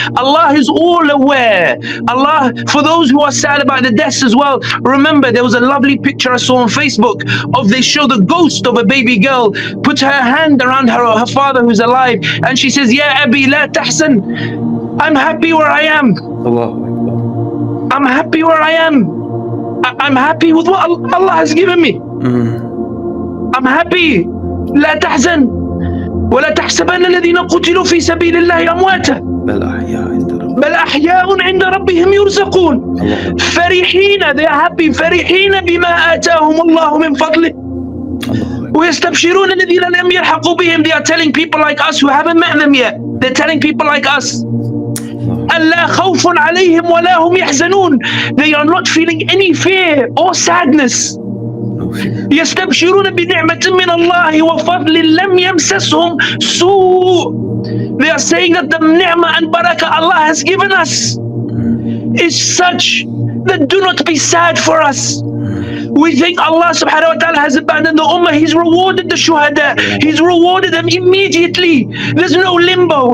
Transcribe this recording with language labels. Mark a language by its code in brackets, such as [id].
[en] Allah is all aware. Allah, for those who are sad about the deaths as well, remember there was a lovely picture I saw on Facebook of they show the ghost of a baby girl put her hand around her father who's alive, and she says, [ar] Ya Abi la tahsan, [en] I'm happy where I am. I'm happy where I am. I'm happy with what Allah has given me. I'm happy. [ar] لا تحزن ولا تحسبن الذين قتلوا في سبيل الله أمواتا بل أحياء عند ربهم يرزقون فرحين, [en] they are happy, [ar] فرحين بما آتاهم الله من فضله ويستبشرون الذين لم يلحقوا بهم. [en] They are telling people like us who haven't met them yet, they're telling people like us, [ar] ألا خوف عليهم ولا هم يحزنون, [en] they are not feeling any fear or sadness. [ar] يستبشرون بنعمة من الله وفضل لم يمسسهم سوء. [en] They are saying that the ni'mah and barakah Allah has given us is such that do not be sad for us. We think Allah subhanahu wa ta'ala has abandoned the ummah. He's rewarded the shuhada. He's rewarded them immediately. There's no limbo.